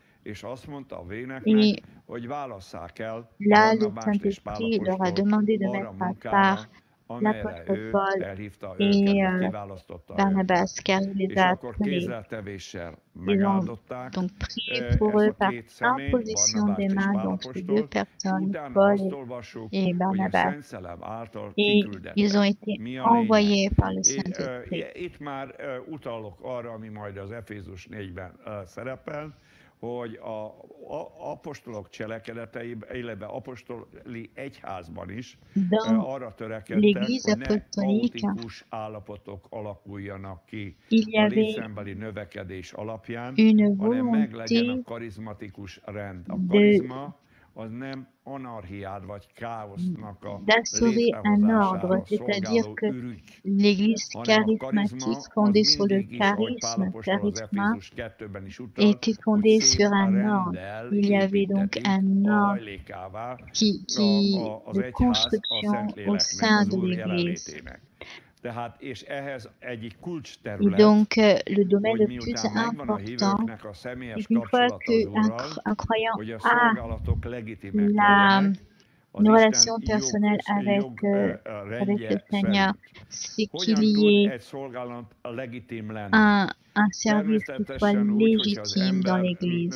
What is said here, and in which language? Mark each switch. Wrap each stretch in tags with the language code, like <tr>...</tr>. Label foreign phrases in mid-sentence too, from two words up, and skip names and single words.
<fr>Et là, le Saint-Esprit leur a demandé de mettre à part l'apôtre Paul et Barnabas, car il les a appelés. Ils ont donc prié pour eux par imposition des mains, donc ces deux personnes, Paul et Barnabas, et ils ont été envoyés par le Saint-Esprit.</fr> <hu>Hogy az apostolok cselekedeteiben, illetve apostoli egyházban is arra törekedtek, hogy ne kaotikus állapotok alakuljanak ki a létszámbeli növekedés alapján, hanem meglegyen a karizmatikus rend. A karizma az nem anarchiát vagy káosznak a létrehozására szolgáló ürügy.</hu> <fr>L'Église charismatique fondée sur le charisme était fondée sur un ordre. Il y avait donc un ordre de construction au sein de l'Église. Et donc, le domaine le plus important, c'est qu'une fois qu'un croyant a une relation personnelle avec le Seigneur, c'est qu'il y ait un un service qui soit légitime dans l'Église.</fr>